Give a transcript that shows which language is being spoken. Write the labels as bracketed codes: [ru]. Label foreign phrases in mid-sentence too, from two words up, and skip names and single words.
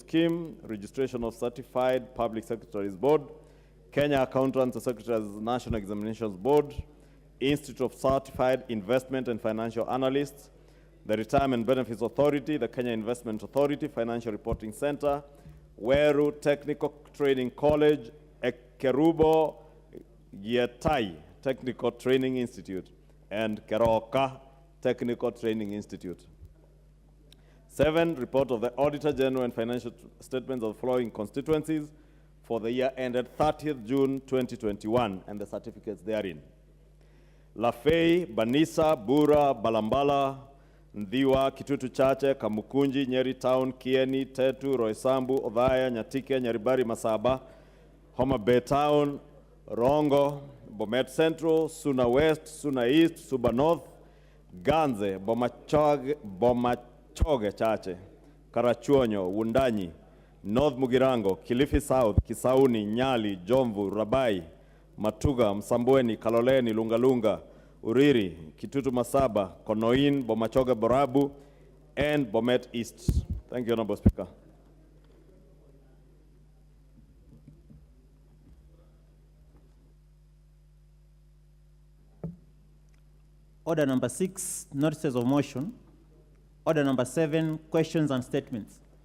[en] Scheme, Registration of Certified Public Secretaries Board, Kenya Accountants and Secretaries National Examinations Board, Institute of Certified Investment and Financial Analysts, the Retirement Benefits Authority, the Kenya Investment Authority, Financial Reporting Center, Weru Technical Training College, Ekerubo Gietai Technical Training Institute, and Keroka Technical Training Institute. 7, report of the Auditor General and financial statements of the following constituencies for the year ended 30th June 2021 and the certificates therein. Lafey, Banisa, Bura, Balambala, Ndhiwa, Kitutu Chache, Kamukunji, Nyeri Town, Kieni, Tetu, Roysambu, Othaya, Nyatike, Nyaribari, Masaba, Homa Bay Town, Rongo, Bomet Central, Suna West, Suna East, Suba North, Ganze, Bomachoge Chache, Karachuonyo, Wundanyi, North Mugirango, Kilifi South, Kisauni, Nyali, Jomvu, Rabai, Matuga, Msambweni, Kaloleni, Lungalunga, Uriri, Kitutu Masaba, Konoin, Bomachoge Borabu, and Bomet East. Thank you, Honorable Speaker. Order number 6, notices of motion. Order number 7, questions and statements.